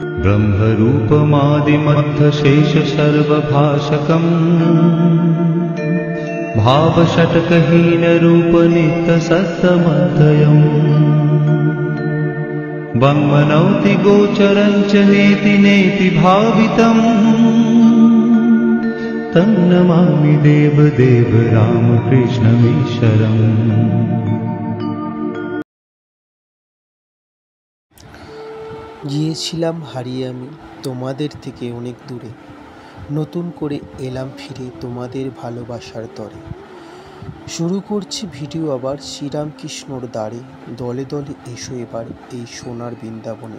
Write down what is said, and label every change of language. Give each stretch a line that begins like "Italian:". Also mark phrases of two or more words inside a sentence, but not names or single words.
Sanskrit: ब्रह्मरूपमादिमध्वशेषसर्वभाषकम् भावषट्कहीनरूपनित्यसत्त्वमद्वयम् वङ्मनौति गोचरं च नेति नेति भावितम् तन्नमामि देवदेव रामकृष्णमीश्वरम्।
Bangla: গিয়েছিলাম হারিয়ে আমি তোমাদের থেকে অনেক দূরে, নতুন করে এলাম ফিরে তোমাদের ভালোবাসার তরে। শুরু করছি ভিডিও আবার শ্রীরামকৃষ্ণর দ্বারে, দলে দলে এসো এবার এই সোনার বৃন্দাবনে।